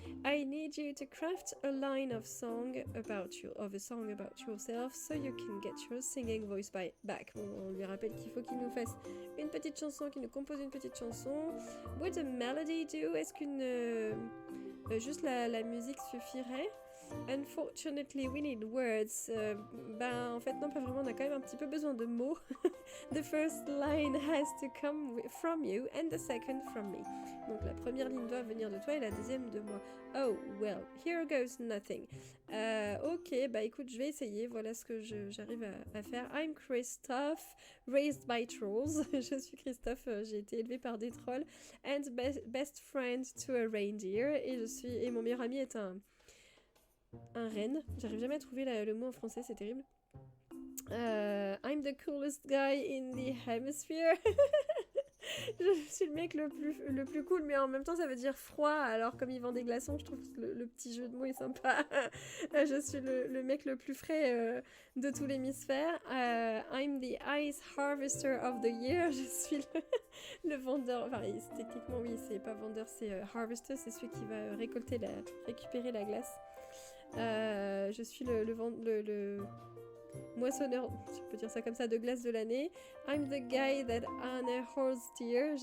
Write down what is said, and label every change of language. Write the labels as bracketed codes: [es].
[en] I need you to craft a line of a song about yourself so you can get your singing voice back. [fr] On lui rappelle qu'il faut qu'il nous fasse une petite chanson, qu'il nous compose une petite chanson. [en] Would a melody do? [fr] Est-ce qu'une juste la musique suffirait? [en] Unfortunately, we need words. [fr] Ben, en fait, non, pas vraiment. On a quand même un petit peu besoin de mots. [en] The first line has to come from you and the second from me. [fr] Donc, la première ligne doit venir de toi et la deuxième de moi. [en] Oh, well, here goes nothing. [fr] Ok, bah écoute, je vais essayer. Voilà ce que j'arrive à faire. [en] I'm Christophe, raised by trolls. [fr] Je suis Christophe, j'ai été élevé par des trolls. [en] And best friend to a reindeer. [fr] Et mon meilleur ami est un renne. J'arrive jamais à trouver le mot en français, c'est terrible. [en] I'm the coolest guy in the hemisphere. [fr] Je suis le mec le plus cool, mais en même temps ça veut dire froid. Alors comme il vend des glaçons, je trouve que le petit jeu de mots est sympa. Je suis le mec le plus frais de tout l'hémisphère. [en] I'm the ice harvester of the year. [fr] Je suis le vendeur. Enfin, techniquement oui, c'est pas vendeur, c'est harvester, c'est celui qui va récupérer la glace. Je suis le moissonneur, si on peut dire ça comme ça, de glace de l'année. [en] I'm the guy that on a horse deer.